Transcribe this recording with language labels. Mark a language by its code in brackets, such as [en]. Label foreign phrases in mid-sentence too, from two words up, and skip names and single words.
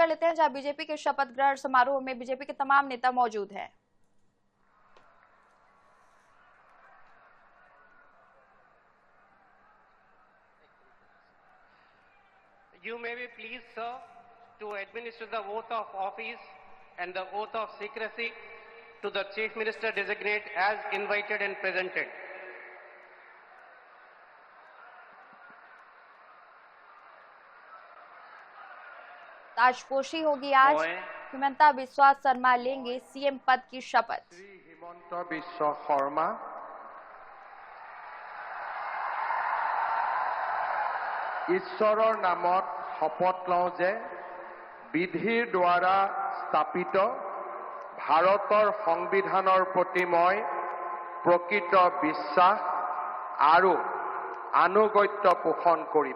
[hi] कर लेते हैं जहां बीजेपी के शपथ ग्रहण समारोह में बीजेपी के तमाम नेता मौजूद हैं। [en] You may be pleased, sir, to administer the oath of office and the oath of secrecy to the Chief Minister designate as invited and presented. [hi] ताजपोशी होगी आज। हिमंता बिस्वा शर्मा लेंगे सीएम पद की शपथ। [as] श्री हिमंत बिस्वा शर्मा ঈশ্বৰৰ নামত শপত লওঁ যে বিধিৰ দ্বাৰা স্থাপিত ভাৰতৰ সংবিধানৰ প্ৰতি মই প্ৰকৃত বিশ্বাস আৰু আনুগত্য পোষণ কৰিম।